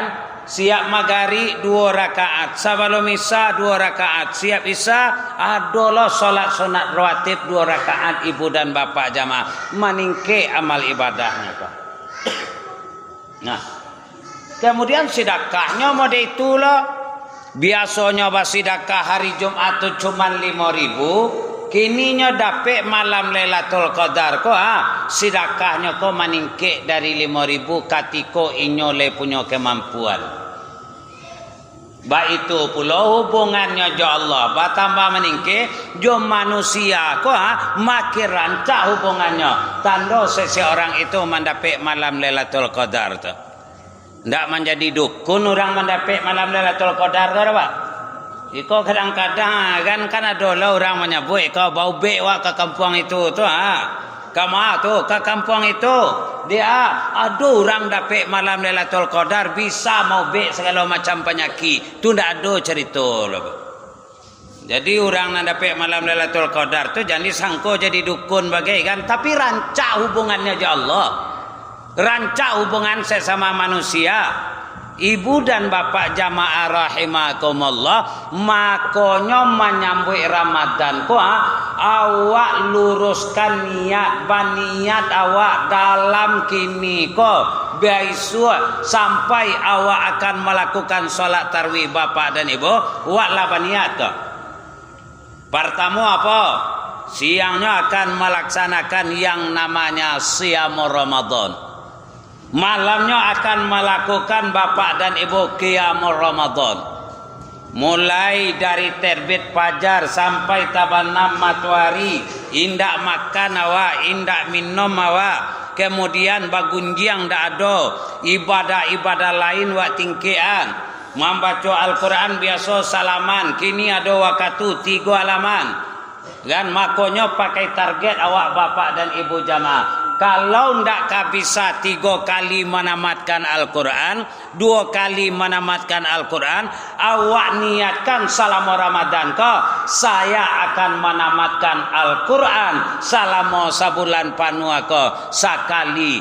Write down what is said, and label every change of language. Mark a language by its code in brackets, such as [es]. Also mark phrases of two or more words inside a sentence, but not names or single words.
[id] Siap maghrib 2 rakaat, sebelum isya 2 rakaat, siap isya adalah solat sunat rawatib 2 rakaat ibu dan bapak jamaah. [min] Maningke amal ibadahnya Pak. Nah, kemudian sedekahnya model itulah. Biasanya sedekah hari Jumat itu cuma 5.000, kininya dapat malam Lailatul Qadar ko sedekahnya ko maningkik dari 5.000 katiko inyo le punya kemampuan. Ba itu pula hubungannya jo Allah batambah meningke jo manusia ko makin rancak hubungannya tanda seseorang itu mendapat malam Lailatul Qadar tu. Ndak menjadi dukun orang mendapat malam Lailatul Qadar tu Pak. Iko kadang-kadang kan ada lah orang menyebut kau bau bek wak ke kampung itu tu Kama tu ke kampung itu dia ada orang dapat malam Lailatul Qadar bisa mau bek segala macam penyakit. Tu ndak ada cerita lah. Jadi orang yang dapat malam Lailatul Qadar tu jangan disangka jadi dukun bagai kan, tapi rancak hubungannya je Allah. [id] Rancak hubungan sesama manusia. [min] Ibu dan bapak jamaah rahimakumullah, makanya menyambut Ramadan ko awak luruskan niat baniat awak dalam kini ko biasa sampai awak akan melakukan solat tarawih bapak dan ibu awak lah baniat ko. [id] Pertama apa? Siangnya akan melaksanakan yang namanya Siyamul Ramadan. Malamnya akan melakukan bapak dan ibu Qiyamul Ramadan. [min] Mulai dari terbit fajar sampai tabanam matahari, indak makan awak, indak minum awak. Kemudian bagunjiang dak ada, ibadah-ibadah lain wak tingkian. [id] Membaca Al-Quran biasa salaman, kini ada waktu 3 halaman. Dan makanya pakai target awak bapak dan ibu jamaah. Kalau ndak bisa 3 kali menamatkan Al-Quran, 2 kali menamatkan Al-Quran, awak niatkan selama Ramadan ko, saya akan menamatkan Al-Quran selama sebulan penuh ko, sekali.